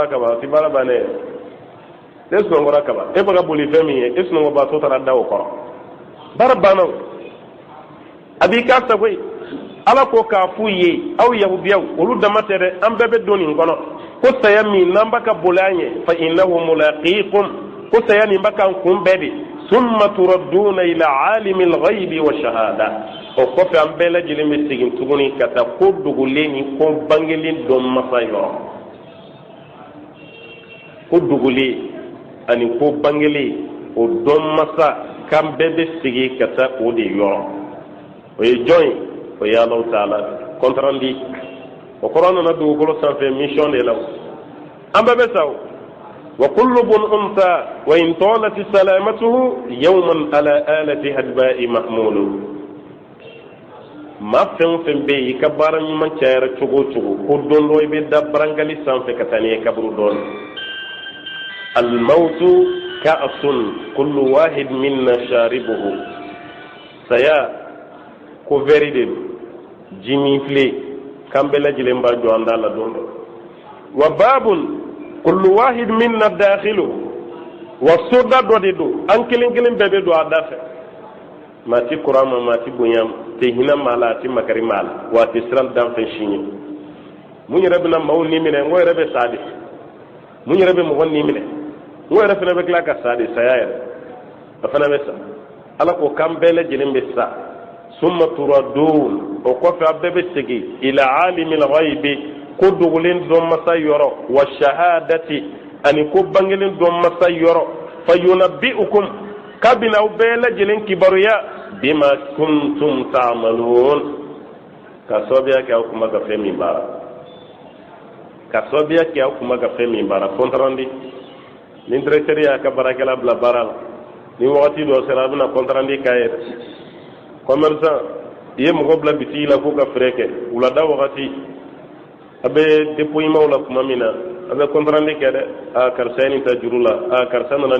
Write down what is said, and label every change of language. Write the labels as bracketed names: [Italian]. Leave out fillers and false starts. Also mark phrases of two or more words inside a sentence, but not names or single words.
[Bambara] kaban o tɛ baara bannen ne sunɔgɔra kaban e bɛ ka boli fɛn min ye e sunɔgɔbatɔ taara da o kɔrɔ baara banna a b'i k'a sago ye ala ko k'a f'u ye aw yahudiyaw olu dama tɛ dɛ an bɛɛ bɛ don nin kɔnɔ ko saya min n'an bɛ ka boli an ye [Arabic] فإنه ملاقيكم [Bambara] ko saya nin bɛ k'an kun bɛɛ de [Arabic] ثم تردون إلى عالم الغيب والشهادة [Bambara] o kɔfɛ an bɛɛ lajɛlen bɛ segin tuguni ka taa ko dogolen ni ko bangelen dɔn masa yɔrɔ ko dogolen ani ko bangelen o dɔn masa k'an bɛɛ bɛ segin ka taa o de yɔrɔ o ye jɔn ye o ye [Arabic] الله تعالى [Bambara] kɔntarandi o kɔrɔ nana dugukolo sanfɛ mission de la an bɛɛ bɛ sa o [Arabic] وكل ابن أنثى وإن طالت سلامته يوما على آلة حدباء محمول [Bambara] ma fɛn fɛn bɛ yen i ka baara ɲuman cayara cogo o cogo ko don dɔ i bɛ da barangali sanfɛ ka taa n'i ye kaburu dɔɔni [Arabic] الموت كأس كل واحد منا شاربه [Bambara] saya ko vɛri de don ji min filɛ k'an bɛɛ lajɛlen b'a jɔ an da la don dɔ [Arabic] وباب كل واحد منا داخله [Bambara] wa soda dɔ de don an kelen kelen bɛɛ bɛ don a da fɛ maa ti kɔrɔ a ma maa ti bonya tɛ hinɛ maa la a ti makari maa la wa a tɛ siran danfɛn si ɲɛ mun yɛrɛ bɛna maaw ni minɛ n ko yɛrɛ bɛ sa de mun yɛrɛ bɛ mɔgɔ ni minɛ n ko yɛrɛ fana bɛ tila ka sa de saya yɛrɛ a fana bɛ sa ala ko k'an bɛɛ lajɛlen bɛ sa [Arabic] ثم تردون [Bambara] o kɔfɛ a bɛɛ bɛ segin [Arabic] إلى عالم الغيب [Bambara] ko dogolen dɔn masa yɔrɔ [Arabic] والشهادة [Bambara] ani ko bangelen dɔn masa yɔrɔ [Arabic] فينبئكم [Bambara] kabina aw bɛɛ lajɛlen kibaruya [Arabic] بما كنتم تعملون [Bambara] ka sababuya kɛ aw kun bɛ ka fɛn min baara ka sababuya kɛ aw kun bɛ ka fɛn min baara kɔntarandi ni directeur y'a ka baarakɛla bila baara la ni wagati dɔ sera a bɛna kɔntarandi k'a yɛrɛ commerçant i ye mɔgɔ bila bitigi la k'o ka feere kɛ wulada wagati a bɛ dépouillement la tuma min na a bɛ kɔntarandi kɛ dɛ a karisa ye nin ta juru la a karisa nana